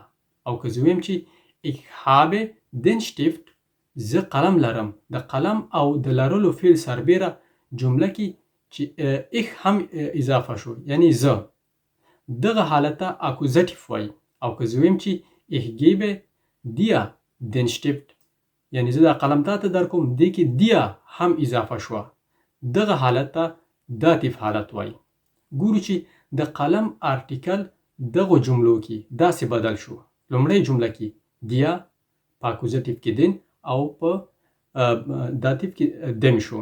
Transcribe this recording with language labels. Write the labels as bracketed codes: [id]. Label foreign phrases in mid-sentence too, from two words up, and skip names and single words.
[ps] او که زه ویم چې [de] Ich habe den Stift، [ps] زه قلم لرم، د قلم او د لرلو فعل سربیره جمله کې چې ich هم اضافه شو یعنی زه، دغه حالت ته اکوزیټیف وایي. او که زه ویم چې [de] ich gebe dir den Stift، [ps] یعنی زه دا قلم تاته درکوم، دې کې dia هم اضافه شوه، دغه حالت ته داتیف حالت وایي. ګورو چې د قلم ارټیکل دغو جملو کې داسې بدل شو. لومړی جمله کې dia، په اکوزیټیف کې den او په داتیف کې dem شو.